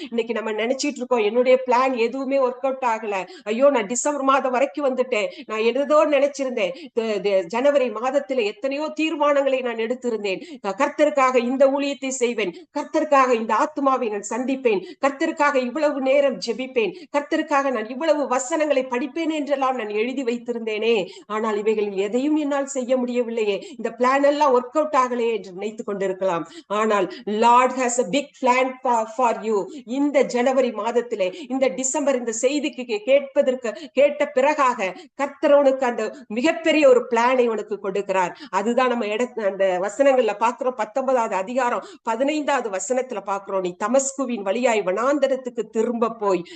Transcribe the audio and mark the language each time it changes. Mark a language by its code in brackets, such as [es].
[ta] இன்னைக்கு நம்ம நினைச்சிட்டு இருக்கோம், என்னுடைய பிளான் எதுவுமே ஒர்க் அவுட் ஆகல, ஐயோ நான் டிசம்பர் மாதம் வரைக்கும் வந்துட்டேன், நான் ஏதோ நினைச்சிருந்தேன், ஜனவரி மாதத்துல எத்தனையோ தீர்மானங்களை நான் எடுத்திருந்தேன், கர்த்தருக்காக இந்த ஊழியத்தை செய்வேன், கர்த்தருக்காக இந்த ஆத்மாவை நான் சந்திப்பேன், கர்த்தருக்காக இவ்வளவு நேரம் ஜெபிப்பேன், கர்த்தருக்காக நான் இவ்வளவு வசனங்களை படிப்பேன் என்றெல்லாம் நான் எழுதி வைத்திருந்தேனே, ஆனால் இவைகளில் எதையும் என்னால் செய்ய முடியவில்லையே, இந்த பிளான் எல்லாம் ஒர்க் அவுட் ஆகலையே என்று நினைத்துக் கொண்டிருக்கலாம். ஆனால் [en] Lord has a big plan for you. [ta] இந்த ஜனவரி மாதத்திலே, இந்த டிசம்பர் இந்த செய்திக்கு கேட்ட பிறகாக கர்த்தர் உனக்கு அந்த மிகப்பெரிய ஒரு பிளானை உனக்கு கொடுக்கிறார். அதுதான் நம்ம அந்த வசனங்கள்ல பாக்குறோம். 19வது அதிகாரம் 15வது வசனத்துல பாக்குறோம், நீ தமஸ்குவின் வழியாய் வனாந்தரத்துக்கு திரும்ப போய்.